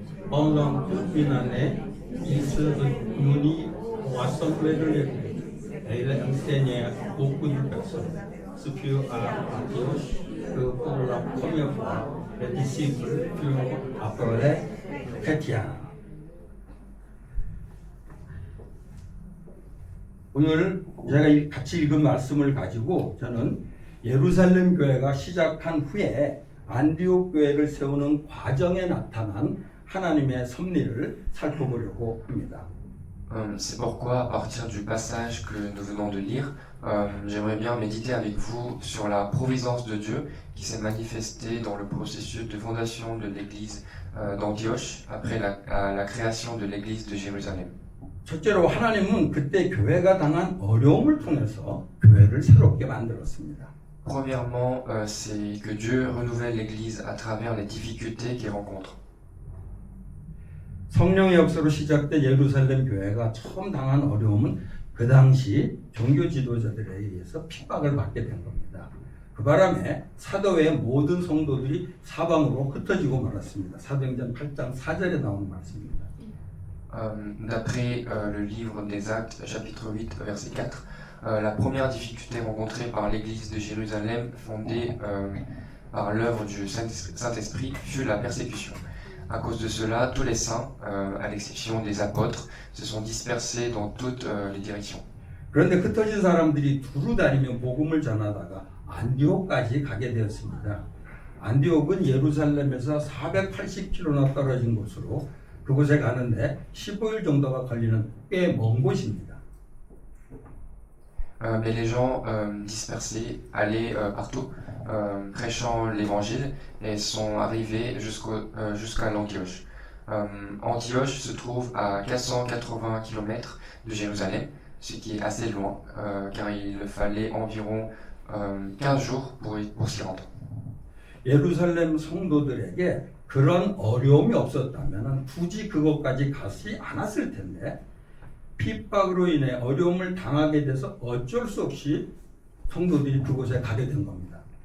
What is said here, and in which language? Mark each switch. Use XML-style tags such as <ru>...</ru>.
<fr>Pendant toute une année, il se réunit pour assembler de l'Église et il enseignait beaucoup de personnes. Ce fut à Antioche que pour la première fois, les disciples furent appelés chrétiens.</fr> <ko>오늘 제가 같이 읽은 말씀을 가지고 저는 예루살렘 교회가 시작한 후에 안디옥 교회를 세우는 과정에 나타난 하나님의 섭리를 살펴보려고 합니다.</ko> <fr>C'est pourquoi, à partir du passage que nous venons de lire, j'aimerais bien méditer avec vous sur la providence de Dieu qui s'est manifestée dans le processus de fondation de l'église d'Antioche après la création de l'église de Jérusalem.</fr> <ko>첫째로 하나님은 그때 교회가 당한 어려움을 통해서 교회를 새롭게 만들었습니다.</ko> <fr>Premièrement, c'est que Dieu renouvelle l'église à travers les difficultés qu'il rencontre.</fr> <ko>성령의 역사로 시작된 예루살렘 교회가 처음 당한 어려움은 그 당시 종교 지도자들에 의해서 핍박을 받게 된 겁니다. 그 바람에 사도회의 모든 성도들이 사방으로 흩어지고 말았습니다. 사도행전 8장 4절에 나오는 말씀입니다.</ko> <fr>D'après le livre des Actes, chapitre 8, verset 4, la première difficulté rencontrée par l'église de Jérusalem, fondée par l'œuvre du Saint-Esprit, fut la persécution. À cause de cela, tous les saints, à l'exception des apôtres, se sont dispersés dans toutes les directions.</fr> <ko>그런데 흩어진 사람들이 두루 다니며 복음을 전하다가 안디옥까지 가게 되었습니다. 안디옥은 예루살렘에서 480km나 떨어진 곳으로 그곳에 가는데 15일 정도가 걸리는 꽤 먼 곳입니다.</ko> <fr>Mais les gens dispersés allaient partout, prêchant l'évangile, et sont arrivés jusqu'à l'Antioche. Antioche se trouve à 480 km de Jérusalem, ce qui est assez loin, car il fallait environ 15 jours pour s'y rendre.</fr> <ko>예루살렘 성도들에게 그런 어려움이 없었다면 굳이 그곳까지 가지 않았을 텐데 핍박으로 인해 어려움을 당하게 돼서 어쩔 수 없이 성도들이 그곳에 가게 된 겁니다.</ko>